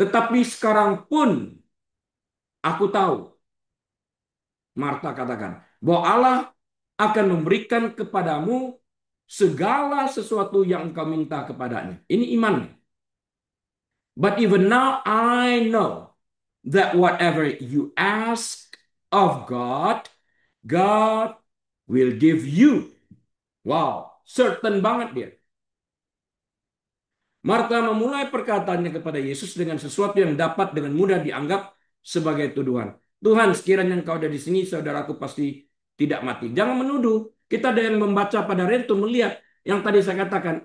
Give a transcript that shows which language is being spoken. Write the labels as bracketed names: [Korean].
[Indonesian] Tetapi sekarang pun aku tahu, Marta katakan, bahwa Allah akan memberikan kepadamu segala sesuatu yang engkau minta kepadanya. Ini iman. [English] But even now I know that whatever you ask of God, God will give you. [Indonesian] Wow, certain banget dia. Marta memulai perkataannya kepada Yesus dengan sesuatu yang dapat dengan mudah dianggap sebagai tuduhan. Tuhan, sekiranya engkau ada di sini, saudaraku pasti tidak mati. Jangan menuduh. Kita ada yang membaca pada Retu melihat yang tadi saya katakan.